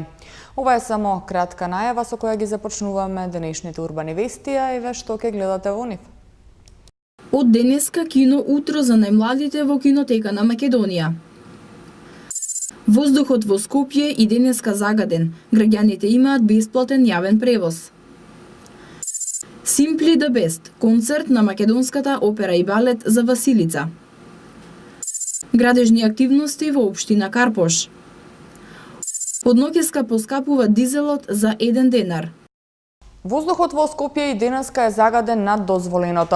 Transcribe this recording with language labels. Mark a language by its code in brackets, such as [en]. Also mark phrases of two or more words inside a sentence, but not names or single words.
[mk] Ова е само кратка најава со која ги започнуваме денешните Урбани вести, а еве што ќе гледате во нив. Од денеска кино утро за најмладите во кинотека на Македонија. Воздухот во Скопје и денеска загаден. Граѓаните имаат бесплатен јавен превоз. Simply the Best, концерт на македонската опера и балет за Василица. Градежни активности во општина Карпош. Од ноќеска поскапува дизелот за 1 денар. Воздухот во Скопје и денеска е загаден над дозволеното.